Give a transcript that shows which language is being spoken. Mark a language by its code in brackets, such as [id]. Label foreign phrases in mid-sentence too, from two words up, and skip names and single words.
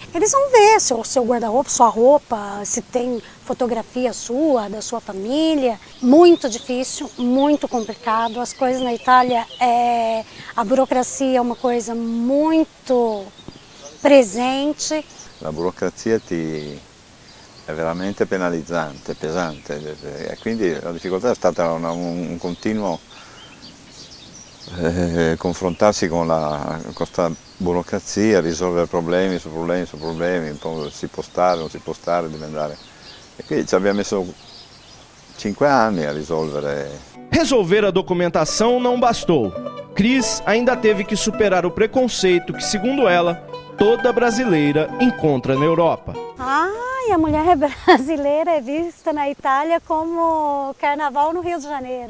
[pt] Eles vão ver se o seu guarda-roupa, sua roupa, se tem fotografia sua, da sua família. Muito difícil, muito complicado. As coisas na Itália, a burocracia é uma coisa muito presente. [it] La burocrazia è veramente penalizzante, pesante, e quindi la difficoltà è stata un continuo confrontarsi con questa burocrazia, risolvere problemi su problemi su problemi, un po' si può stare, non si può stare, deve andare. E quindi ci abbiamo messo 5 anni a risolvere. [pt] Resolver a documentação não bastou. Cris ainda teve que superar o preconceito que, segundo ela, toda brasileira encontra na Europa. A mulher brasileira é vista na Itália como carnaval no Rio de Janeiro.